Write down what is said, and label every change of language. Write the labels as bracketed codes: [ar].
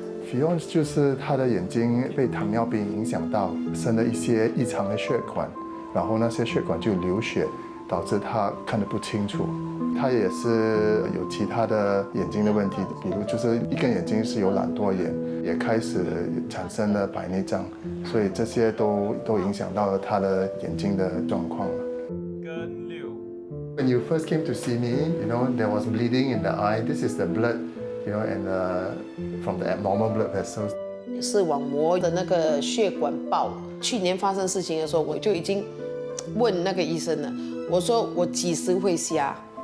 [zh] Fion 就是他的眼睛被糖尿病影响到，生了一些异常的血管，然后那些血管就流血，导致他看得不清楚。他也是有其他的眼睛的问题，比如就是一根眼睛是有懒惰眼，也开始产生了白内障，所以这些都影响到了他的眼睛的状况了。跟6。 [en] When you first came to see me, there was bleeding in the eye. This is the blood, and from the abnormal blood vessels. [zh] 视网膜的那个血管爆。去年发生事情的时候，我就已经问那个医生了，我说我几时会瞎？